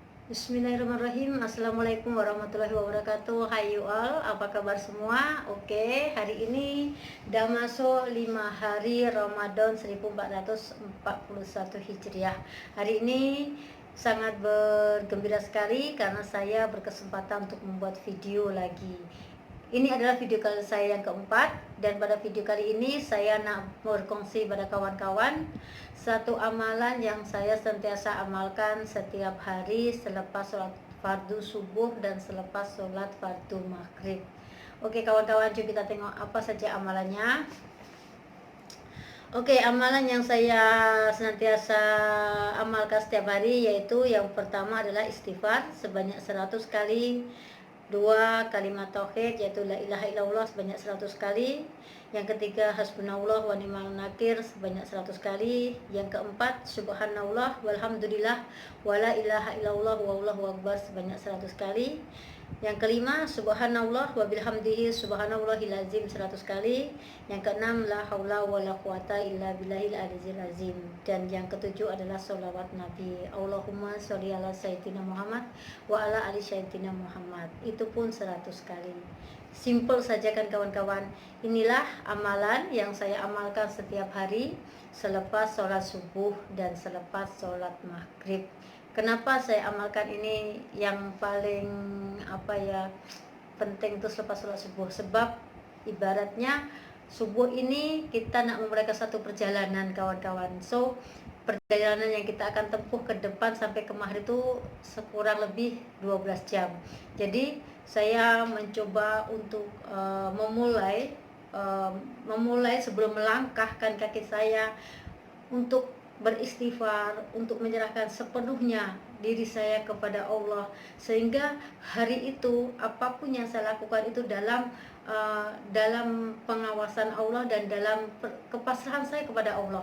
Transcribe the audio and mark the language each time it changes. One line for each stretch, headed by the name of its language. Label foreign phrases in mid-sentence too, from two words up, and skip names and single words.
Arabic: بسم الله الرحمن الرحيم. السلام عليكم ورحمة الله وبركاته.
English: Hai you all,
Indonesian: apa kabar semua? Oke, hari ini udah masuk 5 hari Ramadan 1441 Hijriah. Hari ini sangat bergembira sekali karena saya berkesempatan untuk membuat video lagi.
Malay: Ini adalah video kali saya yang keempat, dan pada video kali ini saya nak berkongsi pada kawan-kawan satu amalan yang saya sentiasa amalkan setiap hari selepas sholat fardu subuh dan selepas sholat fardu maghrib.
Indonesian: Oke kawan-kawan, coba kita tengok apa saja amalannya. Oke, amalan yang saya senantiasa amalkan setiap hari yaitu yang pertama adalah istighfar sebanyak 100 kali. Dua, kalimat tauhid yaitu
Arabic: لا إله إلا الله
Indonesian: sebanyak 100 kali. Yang ketiga,
Arabic: حسبنا الله ونعم النكير
Indonesian: sebanyak 100 kali. Yang keempat,
Arabic: سبحان الله والحمد لله ولا إله إلا الله والله أكبر
Indonesian: sebanyak 100 kali. Yang kelima,
Arabic: سبحان الله وبحمده سبحان الله العظيم
Indonesian: 100 kali. Yang keenam,
Arabic: لا حول ولا قوة إلا بالله العلي العظيم.
Indonesian: Dan yang ketujuh adalah sholawat Nabi.
Arabic: اللهم صل على سيدنا محمد وعلى آل سيدنا محمد.
Indonesian: Itu pun 100 kali. Simple saja kan kawan-kawan. Inilah amalan yang saya amalkan setiap hari selepas sholat subuh dan selepas sholat maghrib. Kenapa saya amalkan ini yang paling penting itu selepas sholat subuh? Sebab ibaratnya subuh ini kita nak memulai satu perjalanan kawan-kawan. So perjalanan yang kita akan tempuh ke depan sampai ke maghrib itu sekurang lebih 12 jam. Jadi saya mencoba untuk memulai sebelum melangkahkan kaki saya untuk beristighfar, untuk menyerahkan sepenuhnya diri saya kepada Allah, sehingga hari itu apapun yang saya lakukan itu dalam pengawasan Allah dan dalam kepasrahan saya kepada Allah.